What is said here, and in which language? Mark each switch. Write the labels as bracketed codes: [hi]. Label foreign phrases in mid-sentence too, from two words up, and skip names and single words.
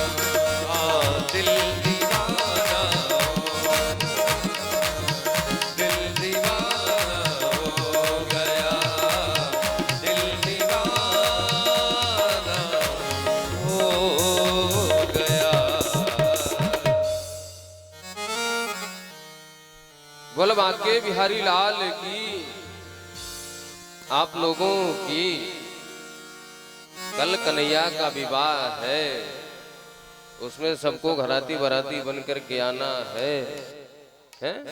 [hi] दिल दीवाना हो, दिल दीवाना हो गया, दिल दीवाना हो गया। बोल बांके बिहारी लाल की। आप लोगों की कल कन्हैया का विवाह है, उसमें सबको घराती बराती बनकर के आना है, हैं?